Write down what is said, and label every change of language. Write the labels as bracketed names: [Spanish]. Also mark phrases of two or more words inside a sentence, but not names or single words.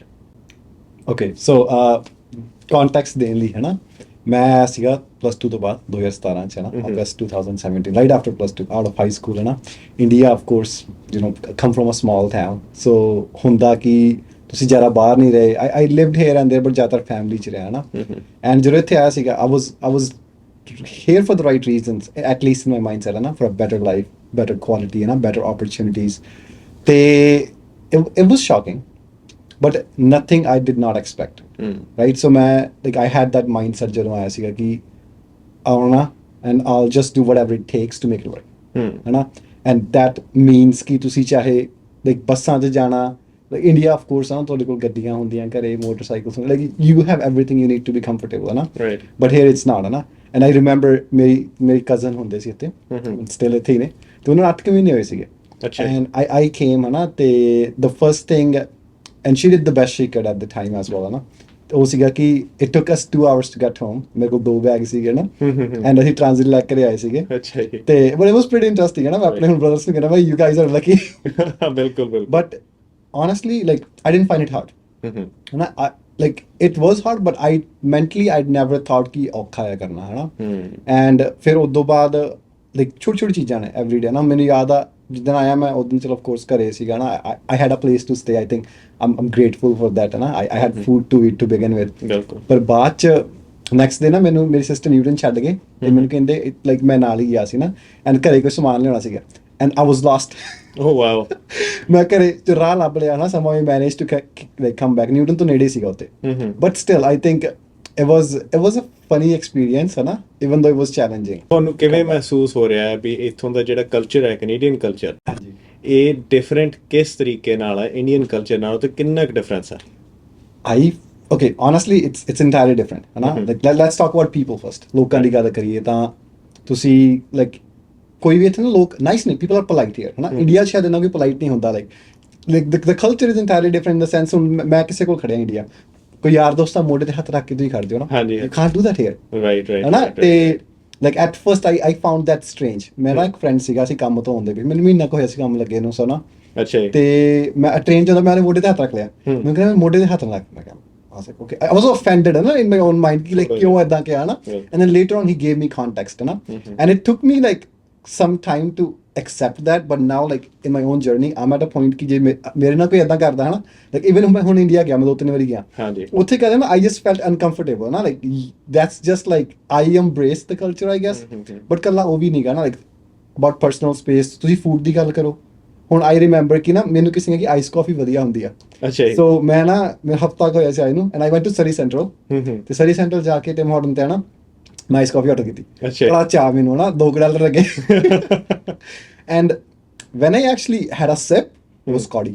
[English] okay so context [Punjabi] ਦੇਣ ਲਈ ਹੈ ਨਾ ਮੈਂ ਸੀਗਾ +2 ਤੋਂ ਬਾਅਦ 2017 ਚ ਹੈ ਨਾ ਅਗਸਟ 2017 [English] right after +2 out of high school [Punjabi] ਹੈ ਨਾ [English] India of course come from a small town so [Punjabi] ਹੁੰਦਾ ਕਿ ਤੁਸੀਂ ਜ਼ਿਆਦਾ ਬਾਹਰ ਨਹੀਂ ਰਹੇ [English] I lived here and there but [Punjabi] ਜ਼ਿਆਦਾਤਰ ਫੈਮਿਲੀ ਚ ਰਿਹਾ ਨਾ [English] ਐਂਡ [Punjabi] ਜਦੋਂ ਇੱਥੇ ਆਇਆ ਸੀਗਾ [English] I was here for the right reasons, at least in my mindset, for a better life, better quality, better opportunities. It was shocking, but nothing I did not expect, right? So I had that mindset [Punjabi] ਜਦੋਂ ਆਇਆ ਸੀਗਾ ਕਿ ਆਉਣਾ [English] and I'll just do whatever it takes to make it work, and that means [Punjabi] ਕਿ ਤੁਸੀਂ ਚਾਹੇ ਬੱਸਾਂ 'ਚ ਜਾਣਾ [English] India, of course, [Punjabi] ਤੁਹਾਡੇ ਕੋਲ ਗੱਡੀਆਂ ਹੁੰਦੀਆਂ ਘਰੇ [English] motorcycles you have everything you need to be comfortable, right? But here it's not, and I remember [Punjabi] ਮੇਰੀ cousin ਹੁੰਦੇ ਸੀ ਇੱਥੇ still ਇੱਥੇ ਹੀ ਨੇ ਤੇ ਉਹਨਾਂ 8 ਮਹੀਨੇ ਹੋਏ ਸੀਗੇ [English] and I came ਤੇ the first thing and she did the best she could at the time as well, [Punjabi] ਉਹ ਸੀਗਾ ਕਿ [English] it took us 2 hours to get home [Punjabi] ਮੇਰੇ ਕੋਲ 2 ਬੈਗ ਸੀਗੇ ਨਾ and ਅਸੀਂ ਟ੍ਰਾਂਜ਼ਿਟ ਲੈ ਕੇ ਆਏ ਸੀਗੇ ਤੇ [English] but it was pretty interesting, [Punjabi] ਮੈਂ ਆਪਣੇ ਹੁਣ brothers ਨੂੰ ਕਹਿੰਦਾ ਭਾਈ [English] you guys are lucky [Punjabi] ਬਿਲਕੁਲ [English] but honestly I didn't find it hard, and it was hard but I'd never thought [Punjabi] ਕਿ ਔਖਾ ਹੈ ਕਰਨਾ ਹੈ ਨਾ [English] and [Punjabi] ਫਿਰ ਉਦੋਂ ਬਾਅਦ ਛੋਟੀ ਚੀਜ਼ਾਂ ਨੇ [English] every day [Punjabi] ਨਾ ਮੈਨੂੰ ਯਾਦ ਆ ਜਿੱਦਣ ਆਇਆ ਮੈਂ ਉਦੋਂ ਚਲੋ [English] of course [Punjabi] ਘਰੇ ਸੀਗਾ ਨਾ [English] I had a place to stay. I think I'm grateful for that, I had food to eat to begin with, [Punjabi] ਪਰ ਬਾਅਦ ਚ [English] next day [Punjabi] ਨਾ ਮੈਨੂੰ ਮੇਰੀ ਸਿਸਟਰ ਨਿਊਟਨ ਛੱਡ ਗਏ ਤੇ ਮੈਨੂੰ ਕਹਿੰਦੇ ਮੈਂ ਨਾਲ ਹੀ ਗਿਆ ਸੀ ਨਾ and ਘਰੇ ਕੋਈ ਸਮਾਨ ਲਿਆਉਣਾ ਸੀਗਾ [English] and I was lost. Oh wow. [Punjabi] ਮੈਂ ਘਰੇ ਰਾਹ ਲੱਭ ਲਿਆ ਨਾ [English] somehow I managed to come back. [Punjabi] ਨਿਊਟਨ ਤੋਂ ਨੇੜੇ ਸੀਗਾ ਉੱਥੇ [English] but still I think it was a funny experience, [Punjabi] ਹੈ ਨਾ, [English] even though it was challenging. [Punjabi] ਤੁਹਾਨੂੰ ਕਿਵੇਂ ਮਹਿਸੂਸ ਹੋ ਰਿਹਾ ਹੈ ਵੀ ਇੱਥੋਂ ਦਾ ਜਿਹੜਾ ਕਲਚਰ ਹੈ [English] Canadian culture [Punjabi] ਇਹ ਡਿਫਰੈਂਟ ਕਿਸ ਤਰੀਕੇ ਨਾਲ ਹੈ [English] Indian culture [Punjabi] ਨਾਲੋਂ ਤੇ ਕਿੰਨਾ ਕੁ ਡਿਫਰੈਂਸ ਹੈ [English] Okay, honestly it's entirely different, [Punjabi] ਹੈ ਨਾ [English] let's talk about people first. [Punjabi] ਲੋਕਾਂ ਦੀ ਗੱਲ ਕਰੀਏ ਤਾਂ ਤੁਸੀਂ ਕੋਈ ਵੀ ਇੱਥੇ ਨਾ ਲੋਕ ਨਾਈਸ ਨੇ [English] people are polite here, [Punjabi] ਹੈ ਨਾ ਇੰਡੀਆ ਸ਼ਾਇਦ ਇਹਨਾਂ ਕੋਈ polite ਨਹੀਂ ਹੁੰਦਾ [English] the culture is entirely different in the sense [Punjabi] ਮੈਂ ਕਿਸੇ ਕੋਲ ਖੜਿਆ ਇੰਡੀਆ ਕੋਈ ਯਾਰ ਦੋਸਤਾਂ ਮੋਢੇ ਤੇ ਹੱਥ ਰੱਖ ਕੇ ਤੁਸੀਂ ਖੜਦੇ ਹੋ ਨਾ [English] you can't do that here, right [Punjabi] ਹੈ ਨਾ ਤੇ [English] at first I found that strange. [Punjabi] ਮੇਰਾ ਇੱਕ ਫਰੈਂਡ ਸੀਗਾ ਅਸੀਂ ਕੰਮ ਤੋਂ ਆਉਂਦੇ ਵੀ ਮੈਨੂੰ ਮਹੀਨਾ ਕੁ ਹੋਇਆ ਸੀ ਕੰਮ ਲੱਗੇ ਨੂੰ ਸੋਨਾ ਤੇ ਮੈਂ ਟ੍ਰੇਨ ਚ ਮੈਂ ਮੋਢੇ ਤੇ ਹੱਥ ਰੱਖ ਲਿਆ ਮੈਨੂੰ ਕਹਿੰਦਾ ਮੋਢੇ ਤੇ ਹੱਥ ਰੱਖ ਮੈਂ ਕਿਹਾ [English] okay I was offended, in my own mind [Punjabi] ਕਿ ਕਿਉਂ ਏਦਾਂ ਕਿਹਾ ਨਾ [English] and then later on he gave me context, and it took me some time to accept that, but now in my own journey I'm at a point [Punjabi] ਕਿ ਜੇ ਮੇਰੇ ਨਾਲ ਕੋਈ ਏਦਾਂ ਕਰਦਾ ਹੈ ਨਾ [English] even [Punjabi] ਮੈਂ ਹੁਣ ਇੰਡੀਆ ਗਿਆ ਮੈਂ 2-3 ਵਾਰੀ ਗਿਆ ਉੱਥੇ ਕਹਿੰਦੇ ਨਾ [English] I just felt uncomfortable, ਨਾ that's just I embrace the culture I guess, but [Punjabi] ਕੱਲਾ ਉਹ ਵੀ ਨਹੀਂ ਗਾ ਨਾ [English] about personal space. [Punjabi] ਤੁਸੀਂ food ਦੀ ਗੱਲ ਕਰੋ ਹੁਣ [English] I remember [Punjabi] ਕਿ ਨਾ ਮੈਨੂੰ ਕਿਸੇ ਨੇ ਕਿ [English] ice coffee [Punjabi] ਵਧੀਆ ਹੁੰਦੀ ਆ so ਮੈਂ ਨਾ ਮੇਰਾ ਹਫਤਾ ਹੋਇਆ ਸੀ ਆਈ ਨੂੰ [English] and I went to Surrey Central [Punjabi] ਤੇ Surrey Central ਜਾ ਕੇ ਤੇ ਮਾਡਰਨ ਤੇ ਨਾ ਮੈਂ [English] ice coffee [Punjabi] ਆਰਡਰ ਕੀਤੀ ਬੜਾ ਚਾਹ ਮੈਨੂੰ ਨਾ $2 ਲੱਗੇ [English] and when I actually had a sip it was cloudy.